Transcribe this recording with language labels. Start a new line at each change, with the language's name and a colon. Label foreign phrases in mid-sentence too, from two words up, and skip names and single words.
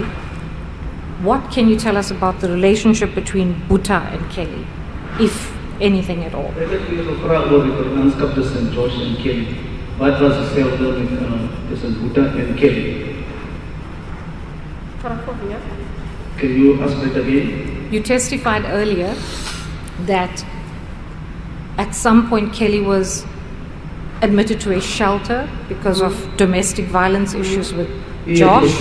English: What can you tell us about the relationship between Buta and Kelly, if anything at all?
Dutch: Ik heb hier gevraagd over de verwantschap tussen Josh en Kelly. Wat was hetzelfde tussen Buta en Kelly?
English: Can you ask that again? You testified earlier that at some point Kelly was admitted to a shelter because of domestic violence issues with Josh.